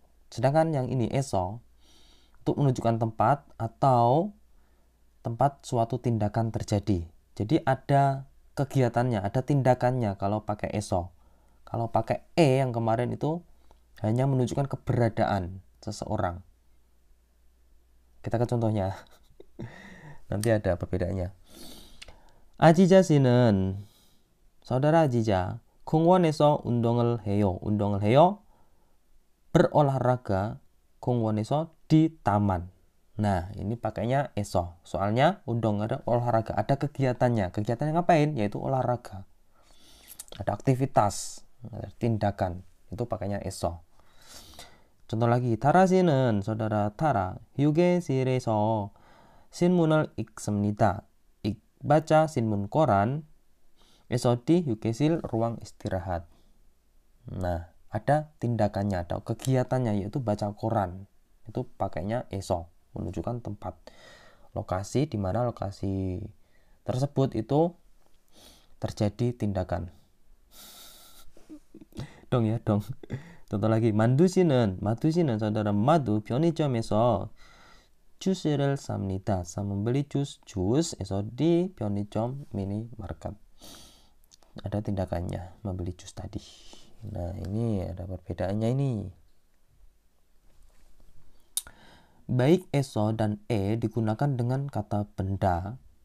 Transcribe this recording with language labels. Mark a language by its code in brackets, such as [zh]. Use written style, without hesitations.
[id] Sedangkan yang ini eso untuk menunjukkan tempat atau tempat suatu tindakan terjadi. Jadi ada kegiatannya, ada tindakannya kalau pakai eso. Kalau pakai yang kemarin itu hanya menunjukkan keberadaan seseorang. Kita ke contohnya. nanti ada perbedaannya. [ko] 아지자 씨는 [id] saudara [ko] 아지자 공원에서 운동을 해요. 운동을 해요. [id] berolahraga [ko] 공원에서 [id] di taman. Nah, ini pakainya eso. Soalnya 운동 ada olahraga, ada kegiatannya. Kegiatannya ngapain? Yaitu olahraga. Ada aktivitas, ada tindakan. Itu pakainya eso. contoh lagi, [ko] 타라 씨는 [id] saudara Tara [ko] 휴게실에서 신문을 읽습니다. [id] baca 신문 koran 에서 di 휴게실 ruang istirahat. Nah, ada tindakannya, ada kegiatannya yaitu baca koran. Itu pakainya eso, menunjukkan tempat. Lokasi di mana lokasi tersebut itu terjadi tindakan. dong ya, dong. contoh lagi, [ko] 마두 씨는 [id] saudara Madu [ko] 편의점에서 주스를 삽니다. [id] membeli jus에서 di 편의점 minimarket. Ada tindakannya, membeli jus tadi. Nah, ini ada perbedaannya ini. Baik eso dan digunakan dengan kata benda.